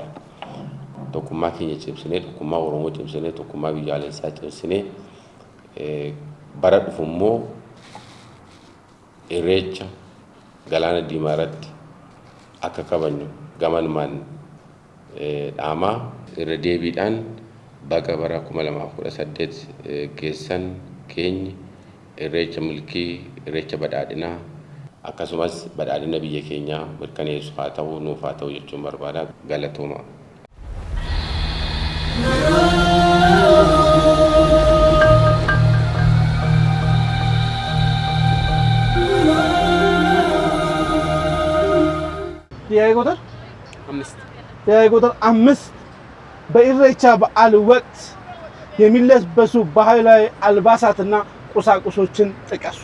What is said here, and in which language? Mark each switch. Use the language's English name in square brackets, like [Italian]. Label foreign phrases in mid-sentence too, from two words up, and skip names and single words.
[Oromo] Tokkummaa keenya cimsinee tokkummaa Oromoo cimsinee tokkummaa biyyaalessaa cimsinee bara dhufu immoo irreecha galaana diimaa irratti akka kabajnu gamanumaan dhaamaa irra deebiidhaan baga bara 2018 geessan keenya irreecha milkii irreecha badhaadhinaa akkasumas badhaadhina biyya keenyaa mirkaneessu haa ta'u nuuf haa ta'u jechuun barbaada. Galatooma. [Amharic] ጥያቄ ቁጥር 5 በኢሬቻ በዓል ወቅት የሚለበሱ ባህላዊ አልባሳትና ቁሳቁሶችን ጥቀሱ።